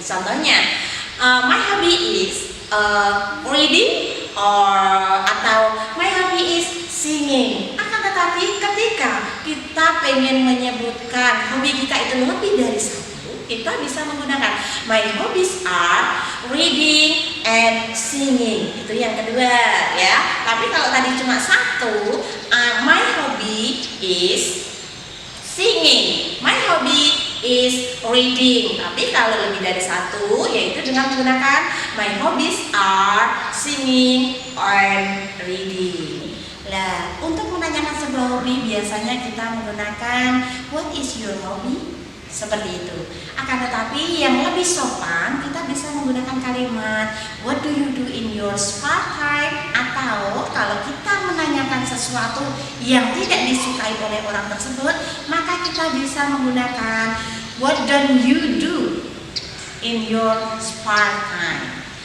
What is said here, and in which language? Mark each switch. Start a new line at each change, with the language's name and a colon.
Indonesian: Contohnya,
English: my hobby is reading atau my hobby is singing.
Indonesian: Akan tetapi ketika kita pengen menyebutkan hobi kita itu lebih dari satu, kita bisa menggunakan
English: my hobbies are reading and singing.
Indonesian: Itu yang kedua ya. Tapi kalau tadi cuma satu,
English: my hobby is singing, my hobby is reading.
Indonesian: Tapi kalau lebih dari satu, yaitu dengan menggunakan
English: my hobbies are singing and reading.
Indonesian: Nah, untuk menanyakan sebuah hobi biasanya kita menggunakan
English: what is your hobby?
Indonesian: Seperti itu. Akan tetapi yang lebih sopan kita bisa menggunakan kalimat
English: what do you do in your spare time,
Indonesian: atau kalau kita menanyakan sesuatu yang tidak disukai oleh orang tersebut, maka kita bisa menggunakan
English: what don't you do in your spare time.